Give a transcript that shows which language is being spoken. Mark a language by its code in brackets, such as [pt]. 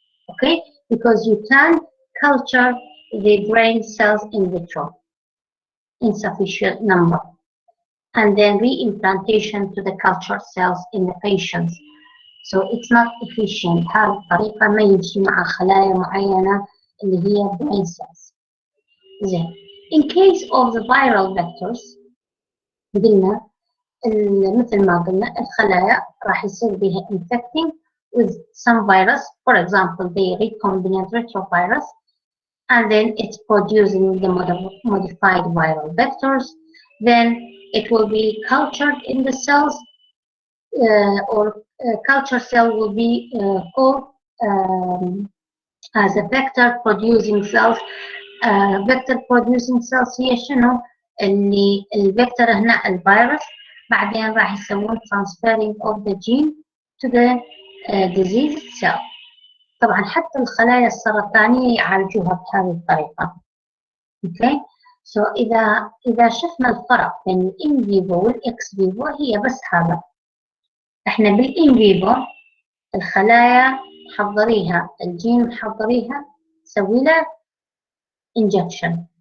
[en] Okay, because you can culture the brain cells in vitro in sufficient number and then reimplantation to the cultured cells in the patients. So it's not efficient. [ar] هذه الطريقة ما يمشي مع خلايا معينة اللي هي brain cells. زين. [en] In case of the viral vectors [ar] قلنا مثل ما قلنا الخلايا راح يصير بها [en] infecting with some virus, for example the recombinant retrovirus, and then it's producing the modified viral vectors. Then it will be cultured in the cells, or culture cell will be called as a vector producing cells. vector producing cells [ar] هي شنو؟ اللي الفيكتور هنا الفيروس بعدين راح يسوون [en] transferring of the gene to the disease cell. [ar] طبعا حتى الخلايا السرطانية يعالجوها بهذه الطريقة. [en] Okay, so [ar] إذا شفنا الفرق بين الإن فيفو والإكس فيفو هي بس هذا. إحنا بالإن فيفو الخلايا حضريها الجين محضريها نسوي له injection.